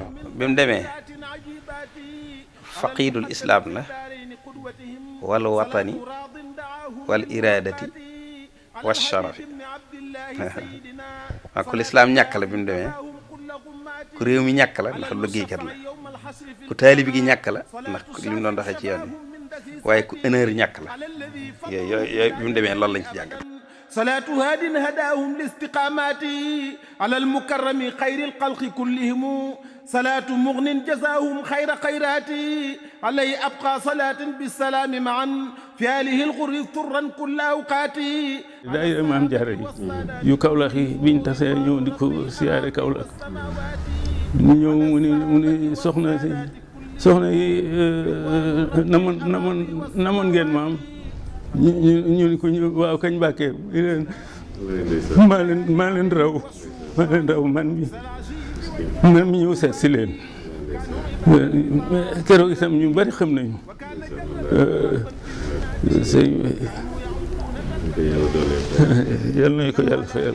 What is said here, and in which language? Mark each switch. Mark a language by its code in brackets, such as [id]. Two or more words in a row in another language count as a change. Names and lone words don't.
[wo] bi mu demee [ar] فاقد الإسلام [wo] la [ar] والوطن والإرادة والشرف [wo] waaw ku lislaam ñàkk la bi mu demee ku réew mi ñàkk la ndax liggéeykat la ku taalibi gi ñàkk la ndax li mu doon doxee ci yoon wi waaye ku honneur ñàkk la yooyu bi mu demee loolu lañ ci jàngal [ar] صلاة هاد هداهم لاستقامات على المكرم خير الخلق كلهم صلاة مغن جزاهم خير خيرات عليه أبقى صلاة بالسلام معا في آله الغر طرا كل أوقات [wo] daayira Maam Jaara yu Kaolack yi biñ tasee ñëw di ko siyaare Kaolack ñu ñëw mu ni soxna yi namoon ngeen maam ñu ni ko waaw kañ Mbàkke maa leen raw man mi ñëw seet si leen keroog itam ñu bari xam nañu sëñ yal nañu ko yàlla fayal.